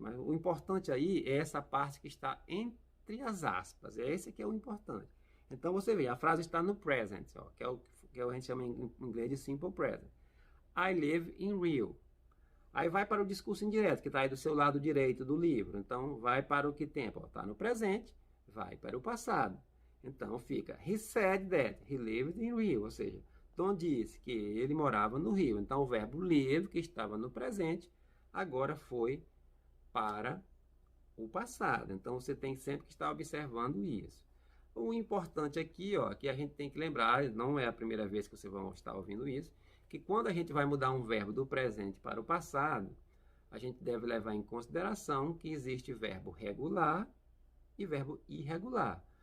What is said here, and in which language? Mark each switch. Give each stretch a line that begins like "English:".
Portuguese: Mas o importante aí é essa parte que está entre as aspas, é esse que é o importante. Então, você vê, a frase está no present, ó, que é o que a gente chama em inglês de simple present.
English: I live in Rio.
Portuguese: Aí vai para o discurso indireto, que está aí do seu lado direito do livro. Então, vai para o que tempo? Está no presente, vai para o passado. Então, fica,
English: he said that he lived in Rio.
Portuguese: Ou seja, Tom disse que ele morava no Rio. Então, o verbo live, que estava no presente, agora foi para o passado. Então, você tem sempre que estar observando isso. O importante aqui, ó, que a gente tem que lembrar, não é a primeira vez que você vai estar ouvindo isso, que quando a gente vai mudar um verbo do presente para o passado, a gente deve levar em consideração que existe verbo regular e verbo irregular.